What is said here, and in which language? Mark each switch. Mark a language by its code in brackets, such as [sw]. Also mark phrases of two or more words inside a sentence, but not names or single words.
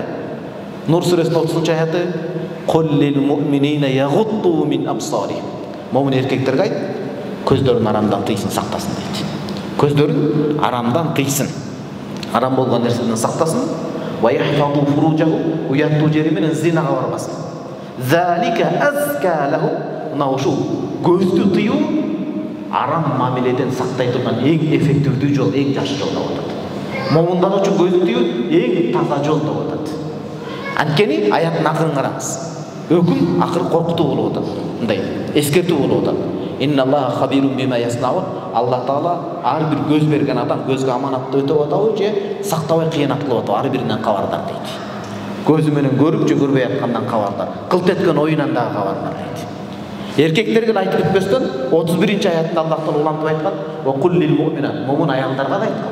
[ky] Нур сүрөсүнүн 30-аяты [ar] قل للمؤمنين يغضوا من أبصارهم. [ky] Момун эркектерге айт, көздөрүн арамдан тыйсын, сактасын дейт. Көздөрүн арамдан тыйсын. Арам болгон нерседен сактасын. [ar] ويحفظوا فروجهم, [ky] уяттуу жери менен зинага барбасын. [ar] ذلك أزكى لهم. [ky] Мына ушул көздү тыюу арам мамиледен сактай турган эң эффективдүү жол, эң жакшы жол деп атат. Момундар үчүн көздү тыюу эң таза жол деп атат. Анткени аяттын акырын караңыз. Өкүм акыр коркутуу болуп атат. Мындай эскертүү болуп атат. [ar] إن الله خبير بما يصنعون. [ky] Аллах Таала ар бир көз берген адам көзгө аманатты өтөп атабы же сактабай кыянат кылып атабы, ар биринен кабардар дейт. Көзү менен көрүп же көрбөй аткандан кабардар. Кылт эткөн оюнан дагы кабардар дейт. Эркектерге айтып өтпөстөн 31-аятта Аллах Таала улантып айткан: [ar] "وقل للمؤمنات", [ky] момун аялдарга да айткан.